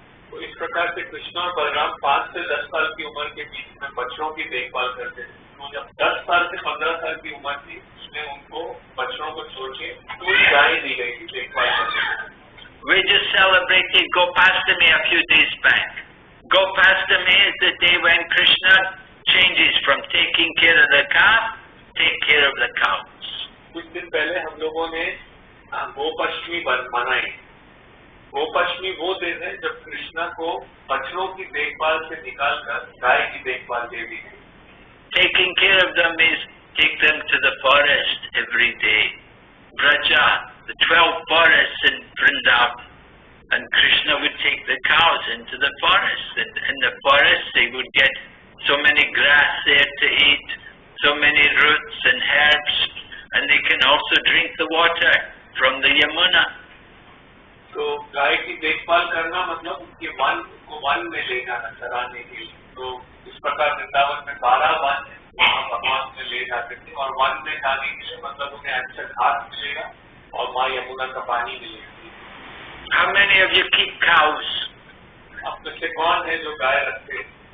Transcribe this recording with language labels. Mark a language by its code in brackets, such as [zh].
[hi] तो इस प्रकार से कृष्ण और बलराम 5 से 10 साल की उम्र के बीच में बछड़ों की देखभाल करते थे। तो जब 10 साल से 15 साल की उम्र थी, उसमें उनको बछड़ों को छोड़ के पूरी गाय दी गई थी देखभाल करने। [en] We just celebrated Gopastami a few days back. Gopastami is the day when Krishna changes from taking care of the calf, take care of the cows. [hi] कुछ दिन पहले हम लोगों ने गोपाष्टमी मनाई। गोपाष्टमी वो दिन है जब कृष्णा को बछड़ों की देखभाल से निकालकर गाय की देखभाल दे दी गई। [en] Taking care of them means take them to the forest every day. Braja, the 12 forests in Vrindavan. And Krishna would take the cows into the forest. And in the forest they would get so many grass there to eat, so many roots and herbs, and they can also drink the water from the Yamuna. [hi] तो गाय की देखभाल करना मतलब उनके one में ले जाना चराने के लिए। तो इस प्रकार वृंदावन में 12 वन भगवान में ले जाते थे, और वन में जाने के लिए मतलब उन्हें अच्छा घास मिलेगा और माँ यमुना का पानी मिलेगी। [en] How many of you keep cows? [hi] आप में से कौन है जो गाय रखते हैं?